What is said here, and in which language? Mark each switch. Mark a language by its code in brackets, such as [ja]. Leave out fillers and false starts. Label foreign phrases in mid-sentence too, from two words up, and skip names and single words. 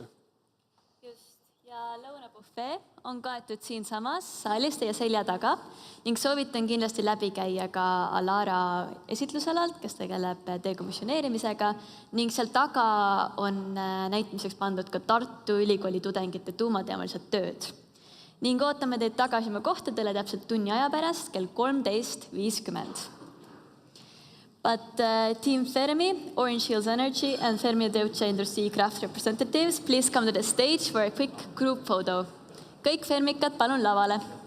[et] Ja lõunabufee on kaetud siinsamas saalis teie selja taga ning soovitan kindlasti läbi käia ka Alara esitlusalalt, kes tegeleb dekomisjoneerimisega, ning seal taga on näitamiseks pandud ka Tartu Ülikooli tudengite tuumateemalised tööd. Ning ootame teid tagasi oma kohtadele täpselt tunni aja pärast kell 13.50. [en] But Team Fermi, Orange Hills Energy, and Fermi Energia Craft representatives, please come to the stage for a quick group photo. [et] Kõik Fermikad, palun lavale.